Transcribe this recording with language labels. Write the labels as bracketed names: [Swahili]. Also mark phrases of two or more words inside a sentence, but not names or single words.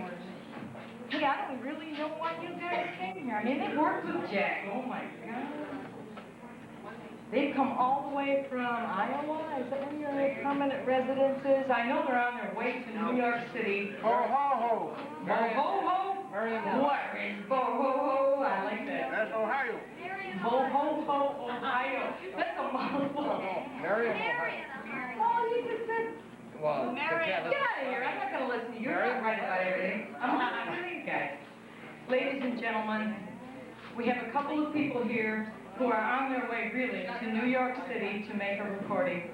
[English] Hey, I don't really know why you guys came here. I mean, they worked with Jack. Oh my God. They've come all the way from Iowa. Is that one of your permanent residences? I know they're on their way to New York City. Ho, ho, ho. Bo-ho-ho? What is bo-ho-ho? I like that. That's Ohio. Bo-ho-ho, Ohio. That's a mouthful. Marion, Ohio. Oh, you just said... Well, Get out of here. I'm not going to listen to you. You're not right about everything. I'm not you guys. Ladies and gentlemen, we have a couple of people here who are on their way, really, to New York City to make a recording.